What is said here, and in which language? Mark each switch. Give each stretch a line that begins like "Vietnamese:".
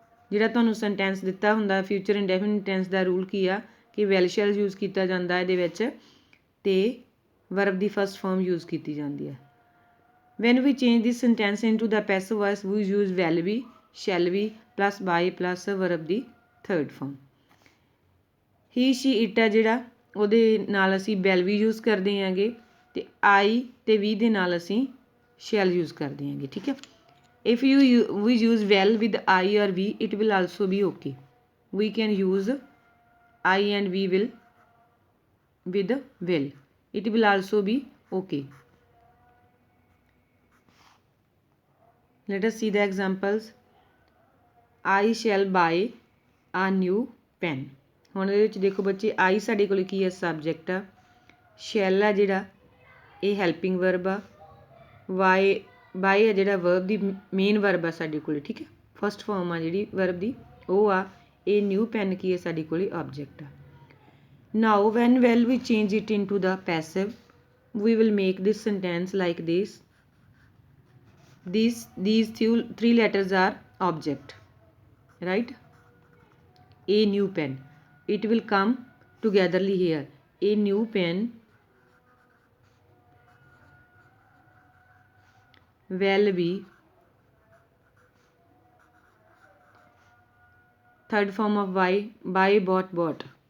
Punjabi: ਜਿਹੜਾ ਤੁਹਾਨੂੰ ਸੈਂਟੈਂਸ ਦਿੱਤਾ ਹੁੰਦਾ ਫਿਊਚਰ ਇੰਡੈਫੀਨਿਟ ਟੈਂਸ ਦਾ ਰੂਲ ਕੀ ਆ ਕਿ ਵੈਲ ਸ਼ੈਲ ਯੂਜ਼ ਕੀਤਾ ਜਾਂਦਾ ਇਹਦੇ ਵਿੱਚ ਤੇ ਵਰਬ ਦੀ ਫਸਟ ਫਾਰਮ ਯੂਜ਼ ਕੀਤੀ ਜਾਂਦੀ ਹੈ.
English: When we change this sentence into the passive voice, we use will be, shall be plus by plus verb
Punjabi: ਦੀ
English: third form. He, she, it
Punjabi: ਆ ਜਿਹੜਾ ਉਹਦੇ ਨਾਲ ਅਸੀਂ will ਵੀ यूज़ ਕਰਦੇ ਆਂਗੇ ਤੇ I ਤੇ we ਦੇ ਨਾਲ ਅਸੀਂ shall यूज़ ਕਰਦੇ ਆਂਗੇ. ਠੀਕ ਹੈ.
English: If we use will with I or we, it will also be okay. We can use I and we will with will. It will also be okay. Let us see the examples. I shall buy a new pen.
Punjabi: ਹੁਣ ਇਹਦੇ ਵਿੱਚ ਦੇਖੋ ਬੱਚੇ I ਸਾਡੇ ਕੋਲ ਕੀ ਹੈ subject ਆ shall ਆ ਜਿਹੜਾ ਇਹ ਹੈਲਪਿੰਗ ਵਰਬ ਆ ਬਾਈ ਆ ਜਿਹੜਾ ਵਰਬ ਦੀ ਮੇਨ ਵਰਬ ਆ ਸਾਡੇ ਕੋਲ. ਠੀਕ ਹੈ. ਫਸਟ ਫਾਰਮ ਆ ਜਿਹੜੀ ਵਰਬ ਦੀ ਉਹ ਆ ਇਹ ਨਿਊ ਪੈਨ ਕੀ ਹੈ ਸਾਡੇ ਕੋਲ ਆਬਜੈਕਟ ਆ.
English: Now when well we change it into the passive we will make this sentence like this. These three letters are object, right? A new pen, it will come togetherly here. A new pen will be third form of buy bought.